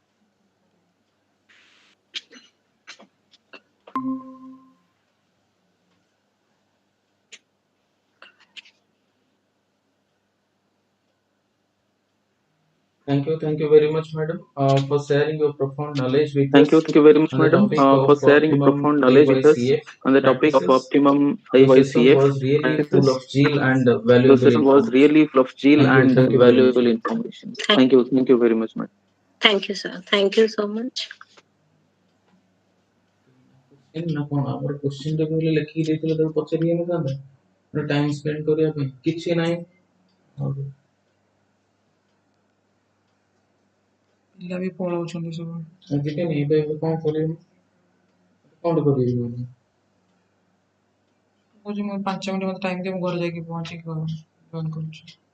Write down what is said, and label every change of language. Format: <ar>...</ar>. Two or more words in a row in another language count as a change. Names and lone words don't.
<en>Thank you very much, madam, for sharing your profound knowledge with Thank us you very much, on the madam, topic for of sharing optimum profound knowledge with us IYCF on the topic of practices. optimum The session IYCF was really full practices. of zeal and The valuable session was information. really full of zeal and Thank you very much. valuable information. Thank you very much, madam. Thank you, sir. Thank you so much.</en> <or>ନା କଣ ଆମର କ୍ୱେଶ୍ଚିନ୍ ଟା କହିଲେ ଲେଖିକି ଦେଇଥିଲେ ତାକୁ ପଚାରି ହେଇନଥାନ୍ତା</or> <en>time spend</en> <or>କରିବା ପାଇଁ କିଛି ନାହିଁ। ପିଲା ବି ପଳଉଛନ୍ତି ସବୁ ଯିବେନି ଏବେ ଏବେ କଣ କରିବି କଣ କରିବି ମୁଁ କହୁଛି ମୁଁ 5 ମିନିଟ୍ ମତେ ଟାଇମ୍ ଦିଅ ମୁଁ ଘରେ ଯାଇକି ପହଞ୍ଚିକି ଜଏନ୍ କରୁଛି।</or>